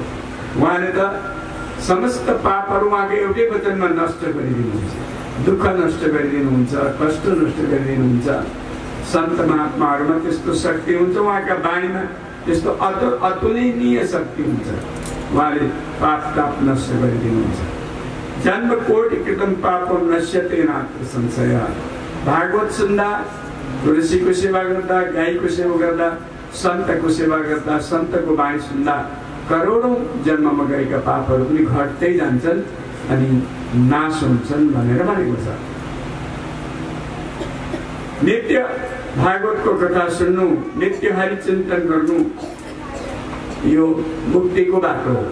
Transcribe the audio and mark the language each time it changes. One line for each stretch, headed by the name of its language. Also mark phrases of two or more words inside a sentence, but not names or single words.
Nepali: उहाँले त समस्त पापहरू उहाँको एउटै वचनमा नष्ट गरिदिनुहुन्छ, दुःख नष्ट गरिदिनुहुन्छ, कष्ट नष्ट गरिदिनुहुन्छ। सन्त महात्माहरूमा त्यस्तो शक्ति हुन्छ, उहाँका बाणीमा त्यस्तो अतुलनीय शक्ति हुन्छ। उहाँले पाप ताप नष्ट गरिदिनुहुन्छ।
Sanskrit: जन्म कोटि कृतम पापम नश्यते नात्र संशय।
Nepali: भागवत सुन्दा, तुलसीको सेवा गर्दा, गाईको सेवा गर्दा, सन्तको सेवा गर्दा, सन्तको बाणी सुन्दा करोडौं जन्ममा गएका पापहरू पनि घट्दै जान्छन् अनि नाश हुन्छन् भनेर भनेको छ। नित्य भागवतको कथा सुन्नु, नित्य हरिचिन्तन गर्नु, यो मुक्तिको बाटो हो।